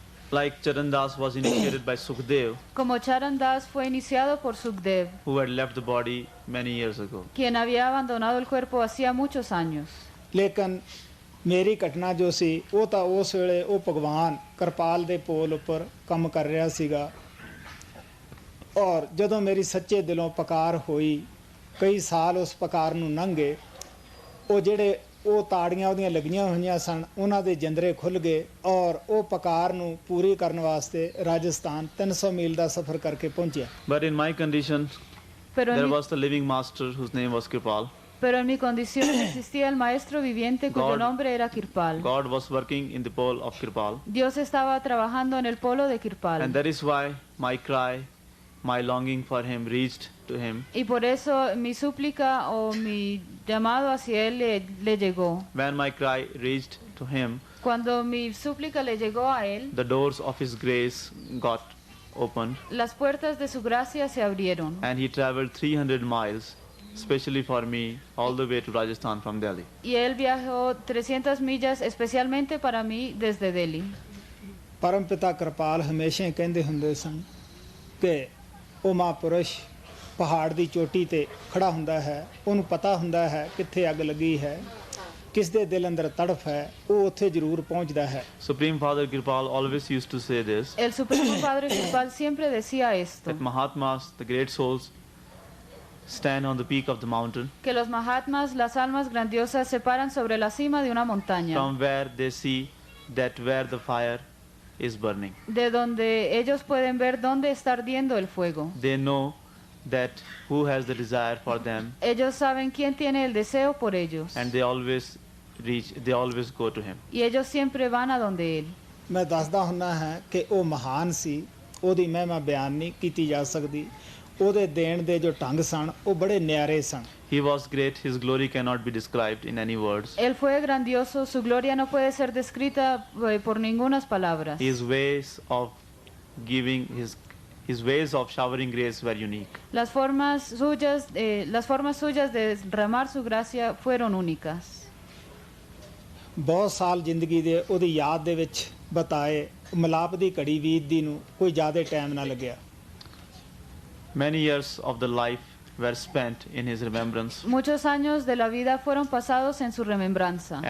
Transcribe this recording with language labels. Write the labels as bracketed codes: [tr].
[en] Like Charan Das was initiated by Sukhdev, [es] Como Charan Das fue iniciado por Sukdev, [en] who had left the body many years ago. [es] quien había abandonado el cuerpo hacía muchos años. [pa] ਲੇਕਿਨ ਮੇਰੀ ਘਟਨਾ ਜੋ ਸੀ ਉਹ ਤਾਂ ਉਸ ਵੇਲੇ ਉਹ ਭਗਵਾਨ ਕਿਰਪਾਲ ਦੇ ਪੋਲ ਉੱਪਰ ਕੰਮ ਕਰ ਰਿਹਾ ਸੀਗਾ, ਔਰ ਜਦੋਂ ਮੇਰੀ ਸੱਚੇ ਦਿਲੋਂ ਪੁਕਾਰ ਹੋਈ, ਕਈ ਸਾਲ ਉਸ ਪੁਕਾਰ ਨੂੰ ਲੰਘੇ, ਉਹ ਜਿਹੜੇ ਉਹ ਤਾੜੀਆਂ ਉਹਦੀਆਂ ਲੱਗੀਆਂ ਹੋਈਆਂ ਸਨ ਉਹਨਾਂ ਦੇ ਜੰਦਰੇ ਖੁੱਲ੍ਹ ਗਏ ਔਰ ਉਹ ਪੁਕਾਰ ਨੂੰ ਪੂਰੀ ਕਰਨ ਵਾਸਤੇ ਰਾਜਸਥਾਨ 300 ਮੀਲ ਦਾ ਸਫ਼ਰ ਕਰਕੇ ਪਹੁੰਚਿਆ। [en] But in my condition, [es] Pero [en] there [es] en, mi, [en] was the living master whose name was Kirpal. [es] pero en mi condición existía el maestro viviente cuyo [en] God- [es] nombre era Kirpal. [en] God was working in the pole of Kirpal. [es] Dios estaba trabajando en el polo de Kirpal. [en] And that is why my cry, my longing for him reached to him. [es] Y por eso mi súplica o mi llamado hacia él le llegó. [en] When my cry reached to him, [es] Cuando mi súplica le llegó a él, [en] the doors of his grace got opened [es] las puertas de su gracia se abrieron. [en] and he traveled 300 miles, especially for me, all the way to Rajasthan from Delhi. [es] Y él viajó 300 millas especialmente para mí desde Delhi. [pa] ਪਰਮ ਪਿਤਾ ਕਿਰਪਾਲ ਹਮੇਸ਼ਾ ਹੀ ਕਹਿੰਦੇ ਹੁੰਦੇ ਸਨ ਕਿ ਉਹ ਮਹਾਂਪੁਰਸ਼ ਪਹਾੜ ਦੀ ਚੋਟੀ ਤੇ ਖੜਾ ਹੁੰਦਾ ਹੈ, ਉਹਨੂੰ ਪਤਾ ਹੁੰਦਾ ਹੈ ਕਿੱਥੇ ਅੱਗ ਲੱਗੀ ਹੈ, ਕਿਸ ਦੇ ਦਿਲ ਅੰਦਰ ਤੜਫ ਹੈ, ਉਹ ਉੱਥੇ ਜ਼ਰੂਰ ਪਹੁੰਚਦਾ ਹੈ। [en] Supreme Father Kirpal always used to say this, [es] El Supremo Padre Kirpal siempre decía esto, [en] that Mahatmas, the great souls, stand on the peak of the mountain [es] que los Mahatmas, las almas grandiosas, se paran sobre la cima de una montaña, [en] from where they see that where the fire is burning. [es] de donde ellos pueden ver dónde está ardiendo el fuego. [en] They know that who has the desire for them, [es] Ellos saben quién tiene el deseo por ellos. [en] and they always go to him. [es] Y ellos siempre van a donde él. [pa] ਮੈਂ ਦੱਸਦਾ ਹੁੰਦਾ ਹਾਂ ਕਿ ਉਹ ਮਹਾਨ ਸੀ, ਉਹਦੀ ਮਹਿਮਾ ਬਿਆਨ ਨਹੀਂ ਕੀਤੀ ਜਾ ਸਕਦੀ। ਉਹਦੇ ਦੇਣ ਦੇ ਜੋ ਢੰਗ ਸਨ ਉਹ ਬੜੇ ਨਿਆਰੇ ਸਨ। [en] He was great, his glory cannot be described in any words. [es] Él fue grandioso, su gloria no puede ser descrita por ningunas palabras. [en] His ways of giving, his ways of showering grace were unique. [es] Las formas suyas de derramar su gracia fueron únicas. [pa] ਬਹੁਤ ਸਾਲ ਜ਼ਿੰਦਗੀ ਦੇ ਉਹਦੀ ਯਾਦ ਦੇ ਵਿੱਚ ਬਤਾਏ, ਮਿਲਾਪ ਦੀ ਘੜੀ ਬੀਤਦੀ ਨੂੰ ਕੋਈ ਜ਼ਿਆਦਾ ਟਾਈਮ ਨਾ ਲੱਗਿਆ। [en] Many years of the life were spent in his remembrance, [es] Muchos años de la vida fueron pasados en su remembranza.